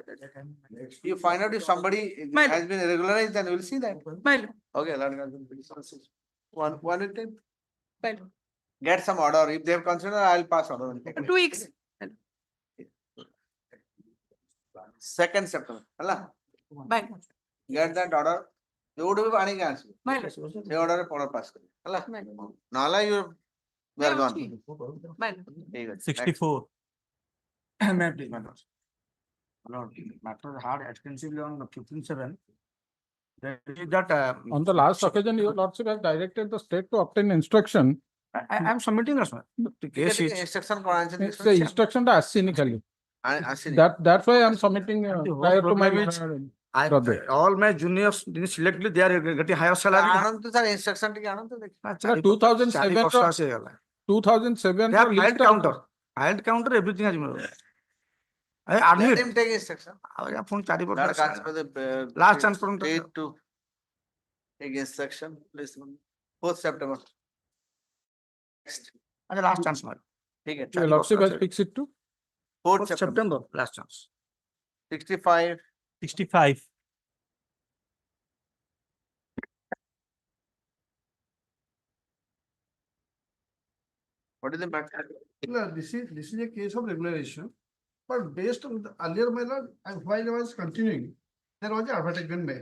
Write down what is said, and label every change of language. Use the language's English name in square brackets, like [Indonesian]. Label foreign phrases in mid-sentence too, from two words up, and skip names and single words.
[English] you find out if somebody has been regularized then we'll see that my lord okay one time get some order if they have considered I'll pass order 2 weeks 2nd September hala bye get that order [Odia] ଯୋଉଠୁ ବି ପାଣି ଆସିବ ସେ ଅର୍ଡରରେ ପଡ ପାସ୍ କରିବ ହେଲା ନହେଲେ [English] you are gone [Odia] ଠିକ ଅଛି [English] 64 May I please, my lord? Lord, matter hard extensively on 15/7. That is that on the last occasion your lordship has directed the state to obtain instruction I am submitting this one. The case is [Odia] instruction କଣ ଆଣିଛନ୍ତି [English] the instruction [Odia] ଟା ଆସିନି ଖାଲି ଆସିନି [English] that's why I am submitting prior to my all my juniors selected they are getting higher salary. [Odia] ଆଣନ୍ତୁ ସାର୍ instruction ଟିକେ ଆଣନ୍ତୁ ଦେଖି [English] 2007 they are filed counter everything has been I admit let him take instruction phone 4 that comes for the last chance for state to take instruction please 4th September and the last chance madam [Hindi] ठीक है [English] your lordship has fixed it to 4th September last chance 65 what is the matter No, this is a case of regularization, but based on the earlier matter, and while I was continuing, there was an advertisement made.